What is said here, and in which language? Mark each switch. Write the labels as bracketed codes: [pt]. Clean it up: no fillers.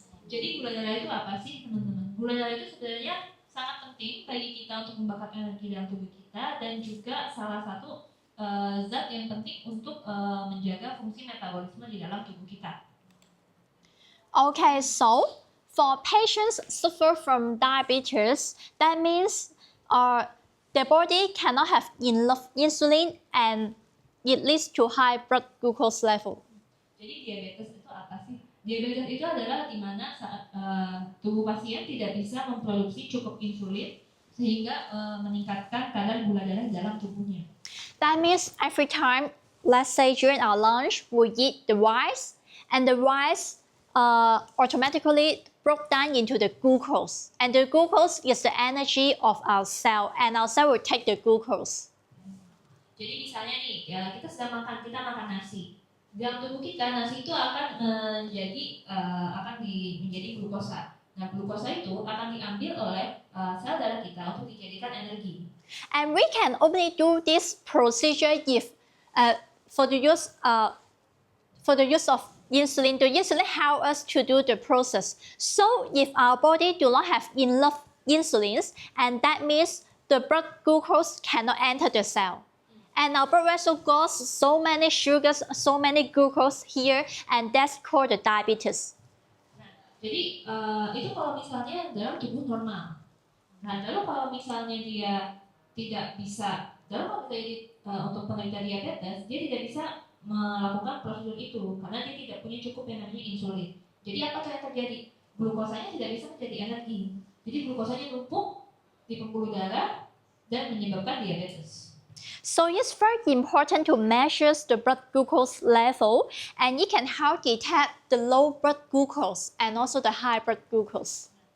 [id] Jadi gula darah itu apa sih teman-teman? Gula darah itu sebenarnya sangat penting bagi kita untuk membakar energi dalam tubuh kita dan juga salah satu zat yang penting untuk menjaga fungsi metabolisme di dalam tubuh kita. [en] Okay, so for patients suffer from diabetes, that means their body cannot have enough insulin and it leads to high blood glucose level. [id] Jadi diabetes itu apa sih? Diabetes itu adalah di mana saat tubuh pasien tidak bisa memproduksi cukup insulin sehingga meningkatkan kadar gula darah dalam tubuhnya. [en] That means every time, let's say during our lunch, we eat the rice and the rice automatically broke down into the glucose, and the glucose is the energy of our cell, and our cell will take the glucose. [id] Jadi misalnya nih, kita makan nasi. Dalam tubuh kita nasi itu akan menjadi glukosa. Nah, glukosa itu akan diambil oleh sel darah kita untuk dijadikan energi. [en] And we can only do this procedure if for the use of insulin, the insulin help us to do the process. So if our body do not have enough insulin, and that means the blood glucose cannot enter the cell. And our blood vessel got so many sugars, so many glucose here, and that's called the diabetes. [id] Jadi itu kalau misalnya dalam tubuh normal. Nah, lalu kalau misalnya dia tidak bisa dalam untuk penderita diabetes, dia tidak bisa melakukan prosedur itu karena dia tidak punya cukup yang namanya insulin. Jadi apa yang terjadi? Glukosanya tidak bisa menjadi energi. Jadi glukosanya numpuk di pembuluh darah dan menyebabkan diabetes. [en] So it's very important to measure the blood glucose level, and it can help detect the low blood glucose and also the high blood glucose.